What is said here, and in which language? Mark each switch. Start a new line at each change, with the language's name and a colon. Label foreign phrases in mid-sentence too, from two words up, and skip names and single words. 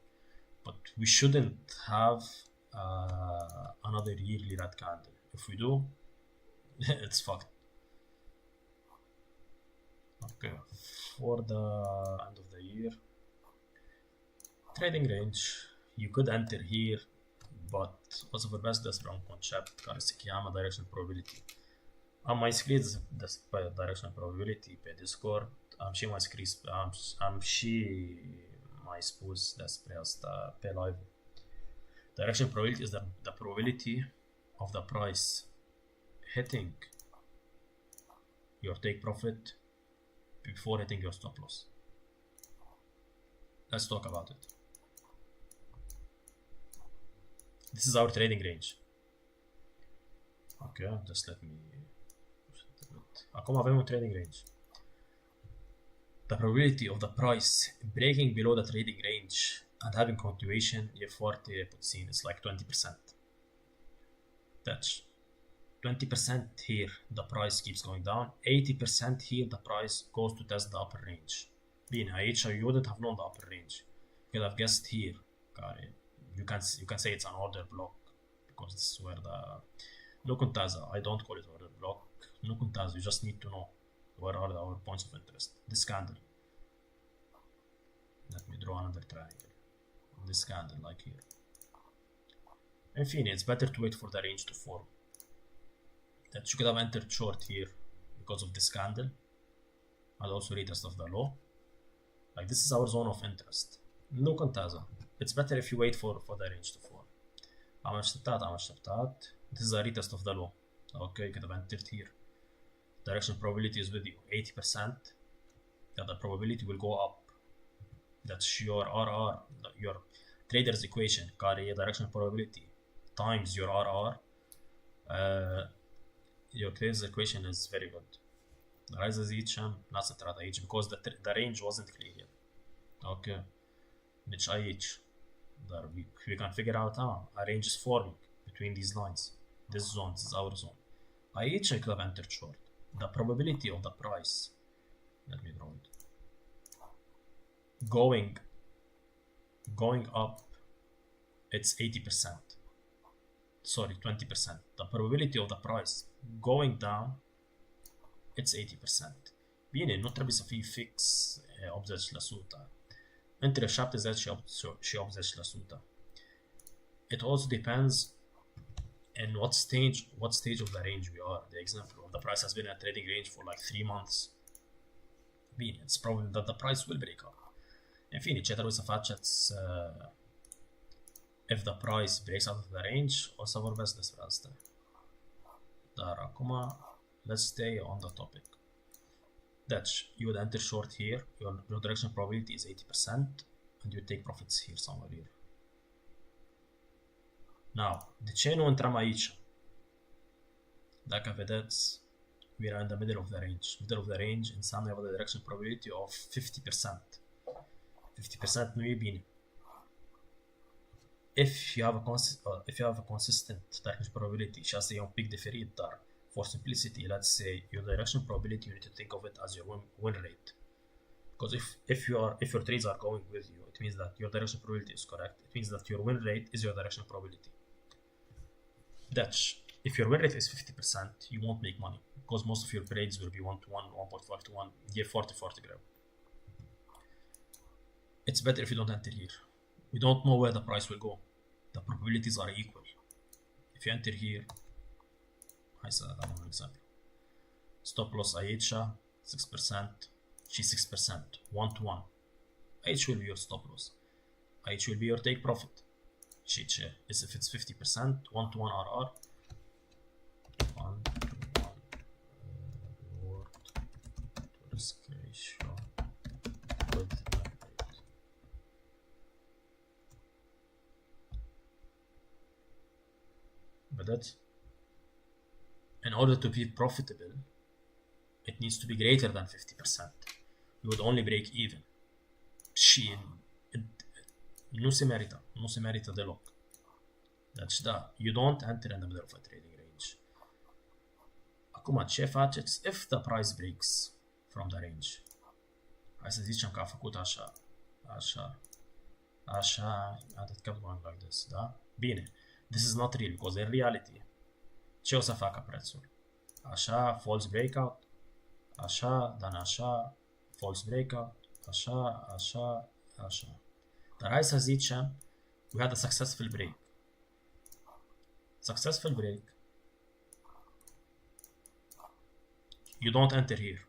English: But we shouldn't have another yearly red candle. If we do, it's fucked. Okay, for the end of the year, trading range, you could enter here, but
Romanian: o să vorbesc despre un concept care se cheamă
English: direction probability.
Romanian: Am mai scris despre
English: direction probability
Romanian: pe Discord, am și mai spus despre asta
English: pe live. Direction probability is the probability of the price hitting your take profit before hitting your stop loss. Let's talk about it. This is our trading range. Okay, just let me...
Romanian: Acum avem un
English: trading range. The probability of the price breaking below the trading range and having continuation
Romanian: e foarte puțin.
English: It's like 20%. That's 20% here, the price keeps going down. 80% here, the price goes to test the upper range.
Romanian: Bine, aici
English: you wouldn't have known the upper range. You could have guessed here, care you can say it's an order block because this is where the...
Romanian: Nu contează,
English: I don't call it order block.
Romanian: Nu contează,
English: you just need to know where are our points of interest. This candle. Let me draw another triangle. This candle, like here.
Romanian: In fine,
English: it's better to wait for the range to form. That you could have entered short here because of this candle and also retest of the low. Like this is our zone of interest.
Romanian: Nu contează.
English: It's better if you wait for the range to form.
Romanian: Am așteptat.
English: This is a retest of the low. Okay, you could have entered here. Direction probability is with you. 80% that the probability will go up. That's your RR, your trader's equation,
Romanian: care e
English: direction probability times your RR. Your trader's equation is very good.
Romanian: Hai să zicem, n-ați intrat aici
English: because the range wasn't clear yet.
Romanian: Okay. Deci aici.
English: Dar we can figure out a range is forming between these lines. This zone, this is our zone. Aici I could have entered short. The probability of the price, let me draw it, going up, it's 80%. Sorry, 20%. The probability of the price going down, it's 80%.
Romanian: Bine, nu trebuie să fie fix 80%. Între 70 și 80%.
English: It also depends in what stage of the range we are. The example of the price has been in a trading range for like 3 months. Bine, it's probably that the price will break up.
Romanian: In fine, ce trebuie să faceți
English: if the price breaks out of the range,
Romanian: o să vorbesc despre asta. Dar acum,
English: let's stay on the topic. Deci, you would enter short here, your direction probability is 80%, and you take profits here, somewhere here. Now,
Romanian: de ce nu intrăm aici? Dacă vedeți,
English: we are in the middle of the range. Middle of the range înseamnă the direction probability of 50%.
Romanian: 50% nu e bine.
English: If you have a consistent direction probability,
Romanian: și asta e un pic diferit, dar
English: for simplicity, let's say your direction probability, you need to think of it as your win rate. Because if your trades are going with you, it means that your direction probability is correct. It means that your win rate is your direction probability. Dutch. If your win rate is 50%, you won't make money because most of your trades will be 1 to 1, 1.5 to 1, year 40 grab. It's better if you don't enter here. We don't know where the price will go. The probabilities are equal. If you enter here, I said that one example. Stop loss aici, 6%, și 6%, 1 to 1. Aici will be your stop loss. Aici will be your take profit.
Romanian: Și ce?
English: Is if it's 50%, 1 to 1 RR, 1 to 1 reward to risk ratio with rate. But that's, in order to be profitable, it needs to be greater than 50%. You would only break even.
Romanian: Și nu se merită deloc. Deci da,
English: you don't enter in the middle of a trading range.
Romanian: Acum, ce faceți
English: if the price breaks from the range?
Romanian: Hai să zicem că a făcut așa,
English: and it kept going like this,
Romanian: da? Bine,
English: this is not real, because in reality,
Romanian: ce o să facă prețul? Așa,
English: false breakout,
Romanian: așa, dan așa,
English: false breakout,
Romanian: așa. Dar hai să zicem,
English: we had a successful break. You don't enter here.